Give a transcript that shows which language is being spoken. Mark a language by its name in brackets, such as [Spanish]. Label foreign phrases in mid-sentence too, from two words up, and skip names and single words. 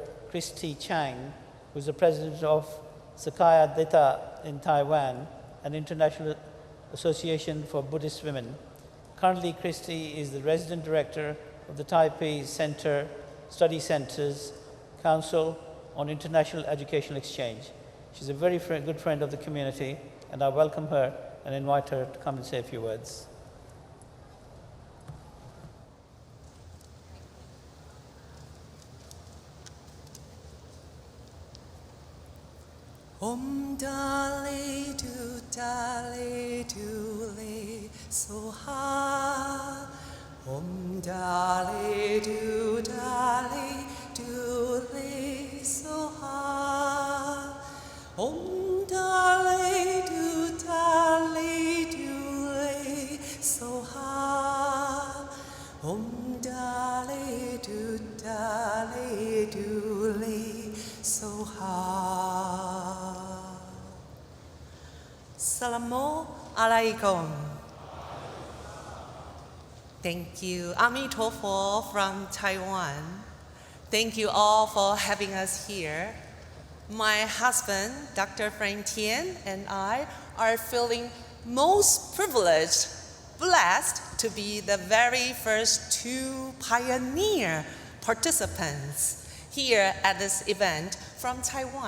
[English] Christy Chang, who is the president of Sakaya Deta in Taiwan, an international association for Buddhist women. Currently, Christy is the resident director of the Taipei Study Centers Council on International Educational Exchange. She's a very good friend of the community, and I welcome her and invite her to come and say a few words. Dali do le soha. Dali do le soha. Dali do le soha. Dali do le soha. [Arabic] السلام عليكم. [English] Thank you. Ami Tofo from Taiwan. Thank you all for having us here. My husband, Dr. Frank Tian, and I are feeling most privileged, blessed to be the very first two pioneer participants here at this event from Taiwan.